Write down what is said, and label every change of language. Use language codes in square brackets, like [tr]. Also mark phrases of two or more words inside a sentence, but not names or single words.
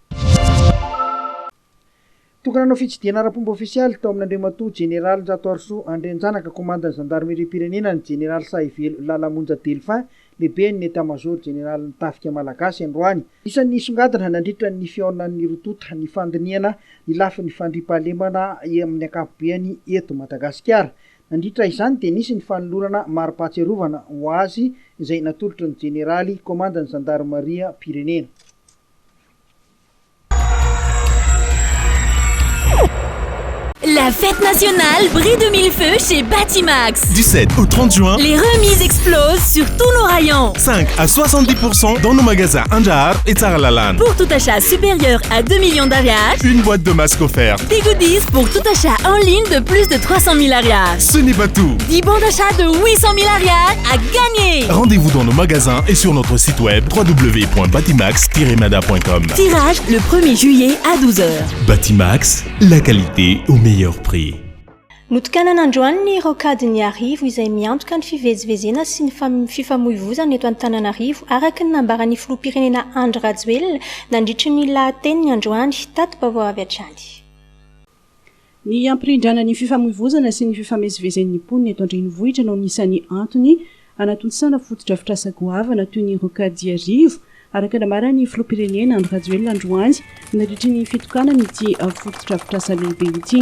[mg] tokony hanao fitsidihana ara-pomba ofisialy tao amin'ny Andriamatoa Général Njatoarso Andrenjanaka komandany gendarmerie pirenena ny Général Saivelo Lalamonja Delphin lehibe ny [fr] état-major général [mg] ny tafika malagasy androany isan'ny songadina nandritra ny fiaonan'ny rotota ny fandiniana ny lafi ny fandripahalemana amin'ny akapobeany eto Madagasikara nandritra izany dia nisy ny fanolorana mari-pahatsiarovana ho azy izay natolotra ny généraly komandany gendarmerie pirenena [fr] La fête nationale brille de mille feux chez Batimax. Du 7 au 30 juin, les remises explosent sur tous nos rayons. 5 à 70% dans nos magasins Anjar et Tsaralalan. Pour tout achat supérieur à 2 millions d'arias, une boîte de masques offertes. Des goodies pour tout achat en ligne de plus de 300 000 arias. Ce n'est pas tout. 10 bons d'achat de 800 000 arias à gagner. Rendez-vous dans nos magasins et sur notre site web www.batimax-mada.com. Tirage le 1er juillet à 12h. Batimax, la qualité au meilleur prix. [mg] Notokanana androany ny rokadiny arivo izay miantoka ny fivezivezena sy ny fifamoivoizana eto Antananarivo araka ny nambaran'ny filoham-pirenena Andry Rajoelina nandritry ny lahateny androany tato-baovao avy hatrany. Ny ampirindrana ny fifamoivoizana sy ny fifamezivezen'ny mponina eto Andrenivohitra no nisan'ny antony anatonsana foto-drafitrasa goavana toy ny rokady arivo araka namarany filoham-pirenena Andry Rajoelina androany nandritry ny fitokana n'ity foto-drafitrasa lehibe ity.